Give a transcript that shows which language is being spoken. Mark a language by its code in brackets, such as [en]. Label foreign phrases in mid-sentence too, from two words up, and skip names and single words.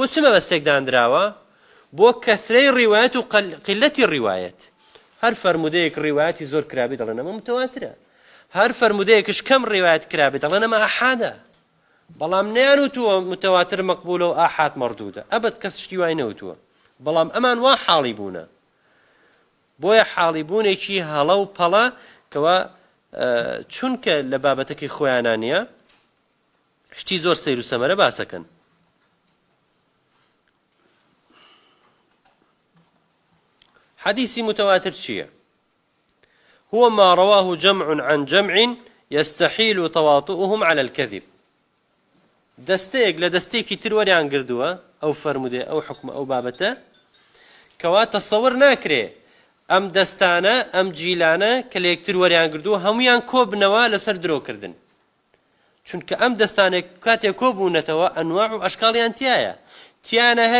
[ckb] چ مەبەستێک دانراوە بۆ کەثرەی ڕیوایەت و قلەتی ڕیوایەت هەر فەرمودەیەک ڕیوایەتی زۆر کرابێ دەڵێن ئەمە متەواترە هەر فەرمودەیەکش کەم ڕیوایەت کرابێ دەڵێن ئەمە ئاحادە بەڵام نەیانوتووە متەواتر مەقبولە و ئاحاد مەردوودە ئەبەت کەس شتی وای نەوتووە بەڵام ئەمان وا حاڵی بوونە بۆیە حاڵی بوونێکی هەڵە و پەڵە کەوا چونکە لە بابەتەکەی خۆیانان نییە شتی زۆر سەیر و سەمەرە باسەکەن. [ar] حديث متواتر [ckb] چییە؟ [ar] هو ما رواه جمع عن جمع يستحيل تواطؤهم على الكذب. [ckb] دەستەیەک لە دەستێکی تر وەریان گردووە ئەو فەرمودێ ئەو حکمە ئەو بابەتە کەوا تەسەوور ناکرێ ئەم دەستانە ئەم جیلانە کە لە یەکتر وەریان گردووە هەمویان کۆبنەوە لەسەر درۆکردن چونکە ئەم دەستانێک کاتێک کۆبوونەتەوە ئەنواع و ئەشکاڵیان تیانە هەیە